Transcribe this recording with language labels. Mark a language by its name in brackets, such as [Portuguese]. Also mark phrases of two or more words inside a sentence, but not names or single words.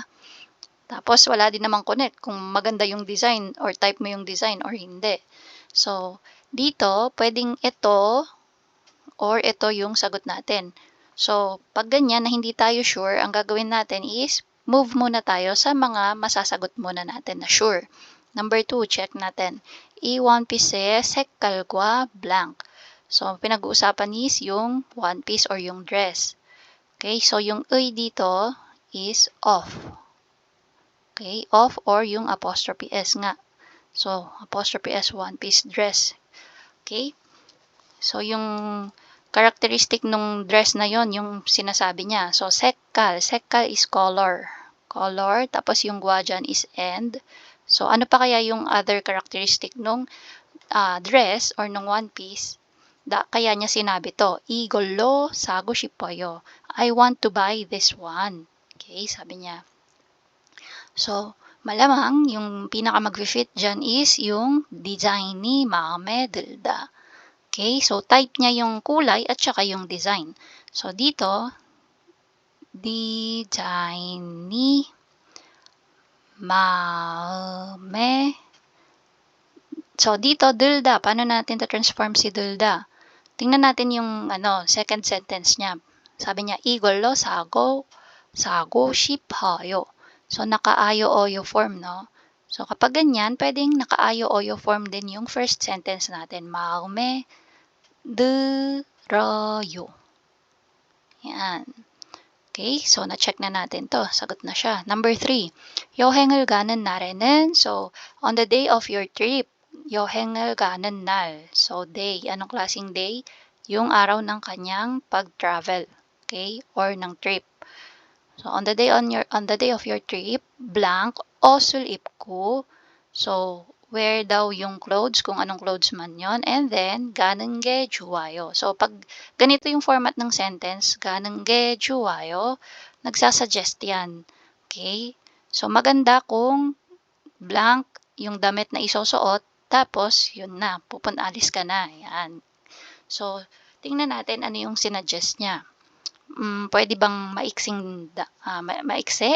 [Filipino] Tapos, wala din namang connect kung maganda yung design or type mo yung design or hindi. So, dito, pwedeng ito or ito yung sagot natin. So, pag ganyan na hindi tayo sure, ang gagawin natin is move muna tayo sa mga masasagot muna natin na sure. Number 2, check natin. [Korean] 이 원피스의 색깔과 blank. [Filipino] So, pinag-uusapan is yung [English] one piece [Filipino] or yung dress. Okay, so yung 의 dito is off. Okay, off or yung [English] apostrophe S [Filipino] nga. [English] So, apostrophe S, one piece dress. [Filipino] Okay, so yung characteristic nung dress na yon yung sinasabi niya. So, 색깔 [English] is color. [Filipino] Color, tapos yung gwa dyan [English] is end. [Filipino] So, ano pa kaya yung [English] other characteristic [Filipino] nung dress or nung one piece? Kaya niya sinabi to, [Korean] 이걸로 사고 싶어요. [English] I want to buy this one. [Filipino] Okay, sabi niya. So, malamang yung pinaka mag-fit dyan is yung [Korean] 디자인이 마음에 들다. [Filipino] Okay, so type niya yung kulay at saka yung design. So, dito, [Korean] 디자인이 마음에 [Filipino] So, dito, [Korean] 들다. [Filipino] Paano natin transform si 들다? Tingnan natin yung second sentence niya. Sabi niya, [Korean] 이걸로 사고 싶어요. [Filipino] So, naka-ayo-oyo form, no? So, kapag ganyan, pwedeng naka-ayo-oyo form din yung first sentence natin. [Korean] 마음에 들어요. [Filipino] Yan. Okay, so na-check na natin to. Sagot na siya. Number 3, [Korean] 여행을 가는 날에는, [English] so on the day of your trip, [Korean] 여행을 가는 날. [Filipino] So day, anong klaseng day? Yung araw ng kanyang pag-travel, okay? [English] Or ng trip. So on the day of your trip, blank o sulit ko. [Filipino] So wear daw yung clothes, kung anong clothes man yon, [English] and then [Korean] 가는 게 좋아요. [Filipino] So pag ganito yung format ng sentence, [Korean] 가는 게 좋아요, [Filipino] nagsasuggest yan. Okay? So maganda kung blank yung damit na isusuot, tapos yun na, alis ka na. Yan. So tingnan natin ano yung sinuggest niya. Pwede bang maiksi?